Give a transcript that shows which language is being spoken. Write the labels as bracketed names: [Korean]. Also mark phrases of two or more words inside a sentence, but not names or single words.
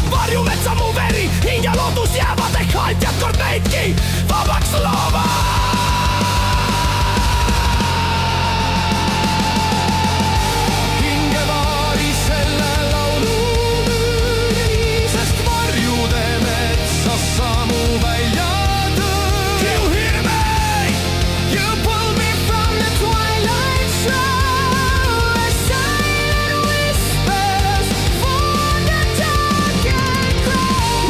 [Estonian] Varjumetsa mu veri, hing ja loodus jäävad ehk haltjad kord meidki vabaks looma. Hinge vaari selle laulu müüri, sest varjude metsas samu välja tõi. [English] You hear me? You pull me from the twilight shroud, where silent whispers for the dark and cry.